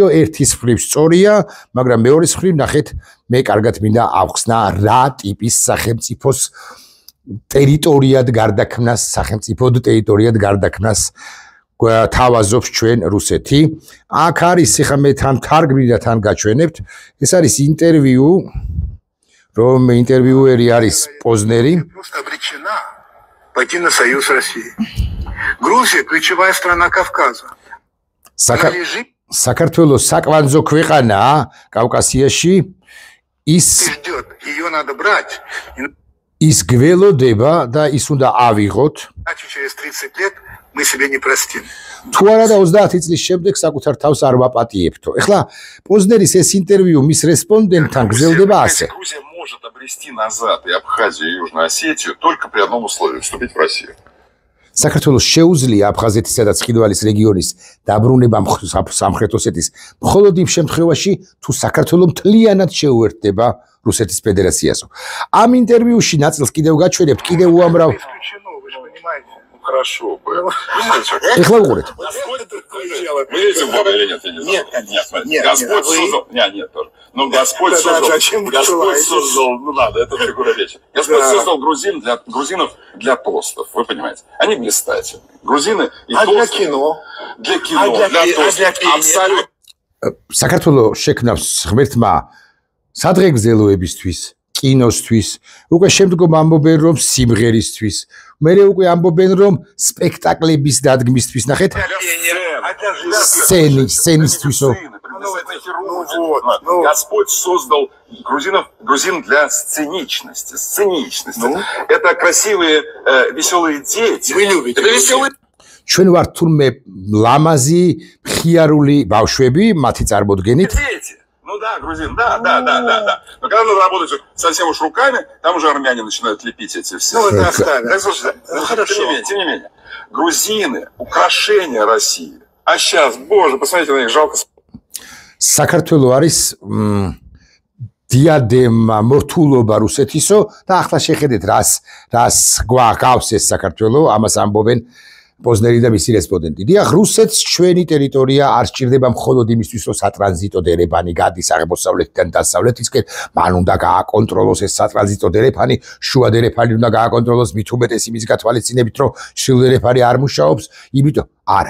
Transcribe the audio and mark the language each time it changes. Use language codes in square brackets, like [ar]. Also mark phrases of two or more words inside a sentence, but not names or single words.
[ka] ერთის მხრივ სწორია, მაგრამ მეორის მხრივ ნახეთ, მე კარგად მინდა ავხსნა რა ტიპის სახელმწიფოს ტერიტორიად გარდაქმნას, სახელმწიფოდ ტერიტორიად გარდაქმნას თავაზობს ჩვენ რუსეთი. აქ არის, ხა მე თან თარგმნი და თან გაჩვენებთ, ეს არის ინტერვიუ, რომ ინტერვიუერი არის პოზნერი. [ru] Пойти на союз России. Грузия ключевая страна Кавказа. [ka] საქართველოს საკვანძო ქვეყანაა კავკასიაში, [ru] Ее надо брать. [ka] ის გველოდება და ის უნდა ავიღოთ. [ru] Через 30 лет мы себе не простим. [ka] თუ არა და 30 წლის შემდეგ საკუთარ თავს არ ვაპატიებთო. ეხლა პოზნერის ეს ინტერვიუ მის რესპონდენტთან გრძელდება ასე. [ru] Грузия может обрести назад и Абхазию, и Южную Осетию только при одном условии – вступить в Россию. [ka] საქართველოს შეუძლია აფხაზეთისა და ცხინვალის რეგიონის დაბრუნება სამხრეთ ოსეთის მხოლოდ იმ შემთხვევაში, თუ საქართველოს მთლიანად შეუერთდება რუსეთის ფედერაციასო. ამ ინტერვიუში ნაწილს კიდევ გაჩვენებთ, კიდევ უამრავ [ru] хорошо бы. [ka] ეხლა უყურეთ. [ru] Мы верим в Бога или нет? Я не знаю. Нет, Господь создал... Нет, тоже. Но Господь создал... Ну ладно, это фигура речи. Господь создал грузинов для тостов, вы понимаете? Они блистательные. Грузины и тосты... для кино? Для кино, для тостов. Абсолютно. [ka] საქართველოს შექმნავს ღმერთმა სადღეგრძელოებისთვის, კინოსთვის, უკვე შემდგომ ამბობენ რომ სიმღერისთვის, მერე უკვე ამბობენ რომ სპექტაკლების დადგმისთვის, ნახეთ? სცენისთვისო. [ru] Господь создал грузин для сценичности. Это красивые, веселые дети. Вы любите. Это веселые. [ka] ჩვენ ვართ თურმე ლამაზი, მხიარული ბავშვები, მათი წარმოდგენით. [ru] Ну да, грузин, да. Но когда надо работать совсем уж руками, там уже армяне начинают лепить эти все. Ну это оставим. Хорошо. Тем не менее. Грузины – украшение России. А сейчас, боже, посмотрите на них, жалко. [ka] საქართველო არის დიადემა მორთულობა რუსეთისო და ახლა შეხედეთ რას გვაქვს ეს საქართველო, ამას ამბობენ პოზნერი და მისი რესპონდენტი. დიახ, რუსეთს ჩვენი ტერიტორია არ სჭირდება მხოლოდ იმისთვის, რომ სატრანზიტო დერეფანი გადის აღმოსავლეთიდან დასავლეთისკენ, მან უნდა გააკონტროლოს ეს სატრანზიტო დერეფანი, შუა დერეფანი უნდა გააკონტროლოს, მით უმეტეს იმის გათვალისწინებით, რომ შილ დერეფანი არ მუშაობს, იმიტომ არა.